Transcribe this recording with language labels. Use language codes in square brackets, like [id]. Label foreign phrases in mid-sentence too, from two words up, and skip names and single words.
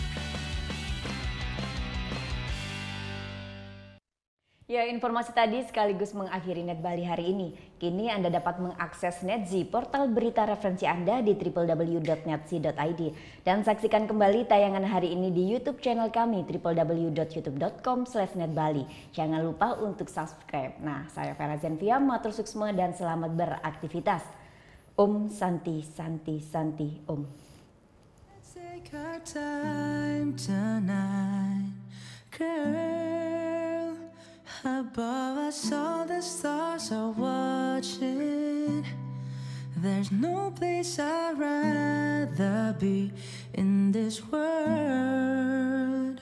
[id] Ya, informasi tadi sekaligus mengakhiri Net Bali hari ini. Kini Anda dapat mengakses Netzi, portal berita referensi Anda di www.netzi.id. Dan saksikan kembali tayangan hari ini di YouTube channel kami www.youtube.com/netbali. Jangan lupa untuk subscribe. Nah, saya Vera Zenvia, matur suksma dan selamat beraktivitas. Om Santi Santi Santi Om. [en] Take our time tonight, girl. Above us all the stars are watching. There's no place I'd rather be in this world.